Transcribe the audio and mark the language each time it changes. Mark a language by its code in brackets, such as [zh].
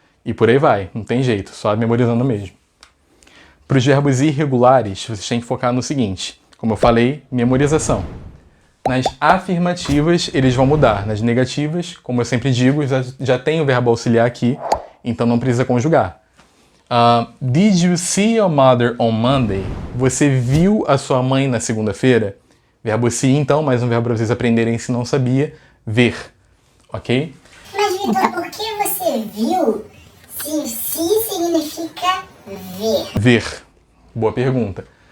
[pt] E por aí vai, não tem jeito, só memorizando mesmo. Para os verbos irregulares, vocês têm que focar no seguinte, como eu falei, memorização. Nas afirmativas, eles vão mudar. Nas negativas, como eu sempre digo, já tem o verbo auxiliar aqui, então não precisa conjugar. [en] Did you see your mother on Monday? [pt] Você viu a sua mãe na segunda-feira? Verbo see, então, mais um verbo para vocês aprenderem se não sabia, ver. Ok? Mas, Vitor, por que você viu se significa ver? Ver. Boa pergunta.